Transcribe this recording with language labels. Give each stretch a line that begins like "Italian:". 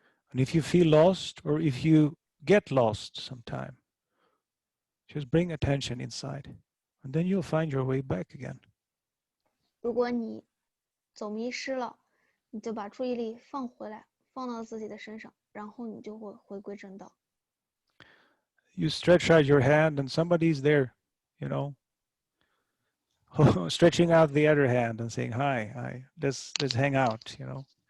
English: And if you feel lost or if you get lost sometime, just bring attention inside, and then you'll find your way back again.
Chinese: 如果你走迷失了，你就把注意力放回来，放到自己的身上，然后你就会回归正道。
English: You stretch out your hand and somebody's there, you know, stretching out the other hand and saying, hi, let's hang out, you know.